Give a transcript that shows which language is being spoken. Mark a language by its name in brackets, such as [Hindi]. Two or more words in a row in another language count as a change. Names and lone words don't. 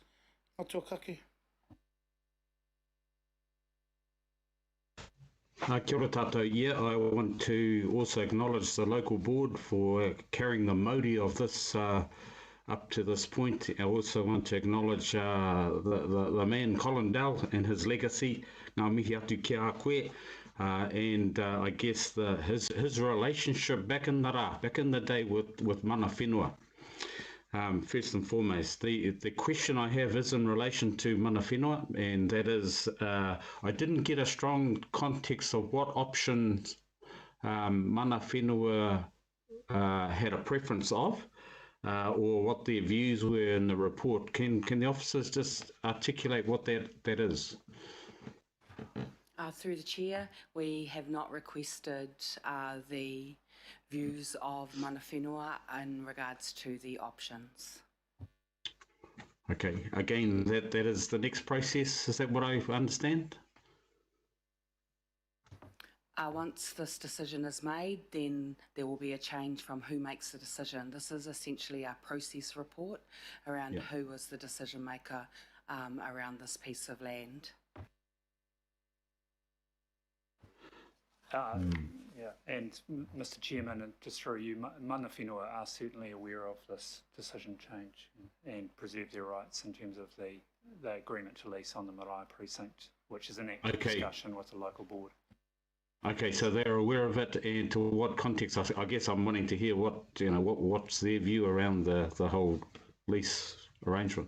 [Māori] Matuakake. Kia ora tātou. [English] Yeah, I want to also acknowledge the local board for carrying the mauri of this up to this point. I also want to acknowledge the man Colin Dell and his legacy. [Māori] Ngā mihi atu ki a koe. [English] And I guess his relationship back in the day with [Māori] mana whenua. [English] First and foremost, the question I have is in relation to [Māori] mana whenua, [English] and that is, I didn't get a strong context of what options [Māori] mana whenua [English] had a preference of, or what their views were in the report. Can the officers just articulate what that is? Through the chair, we have not requested the views of [Māori] mana whenua [English] in regards to the options. Okay, again, that is the next process. Is that what I understand? Once this decision is made, then there will be a change from who makes the decision. This is essentially our process report around who was the decision maker around this piece of land. Yeah, and Mr. Chairman, and just through you, [Māori] mana whenua [English] are certainly aware of this decision change and preserve their rights in terms of the agreement to lease on the Marae precinct, which is an active discussion with the local board. Okay, so they're aware of it, and to what context? I guess I'm wanting to hear what's their view around the whole lease arrangement.